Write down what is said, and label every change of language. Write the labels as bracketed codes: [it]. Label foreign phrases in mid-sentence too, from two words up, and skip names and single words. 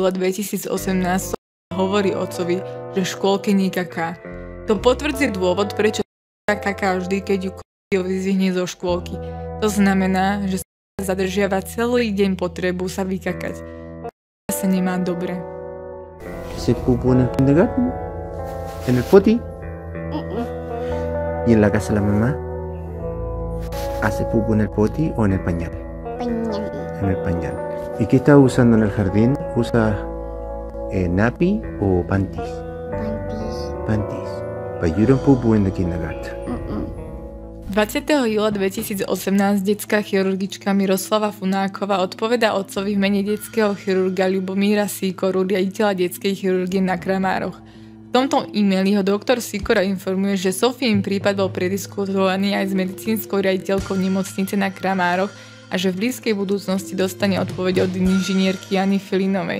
[sk] júla 2018 hovorí otcovi, že v škôlke nekaká. To potvrdzuje dôvod, prečo kaká vždy, keď ju vyzvihne zo škôlky. To znamená, že sa zadržiava celý deň potrebu sa vykakať. Sa nemá dobre. [es] ¿Se pupo en el kindergarten? ¿En el potty? ¿Y en la casa de la mamá? ¿Hace pupo en el potty o en el pañal? Pañal. En el pañal. ¿Y qué está usando en el jardín? ¿Usa nappy o panties? Panties. Panties. [en] But you don't poo-poo in the kindergarten. [sk] 20. júla 2018 detská chirurgička Miroslava Funáková odpovedá otcovi v mene detského chirurga Ľubomíra Sikoru, riaditeľa detskej chirurgie na Kramároch. V tomto e-maili ho doktor Sikora informuje, že Sofín prípad bol prediskutovaný aj s medicínskou riaditeľkou nemocnice na Kramároch a že v blízkej budúcnosti dostane odpoveď od inžinierky Jany Filinovej.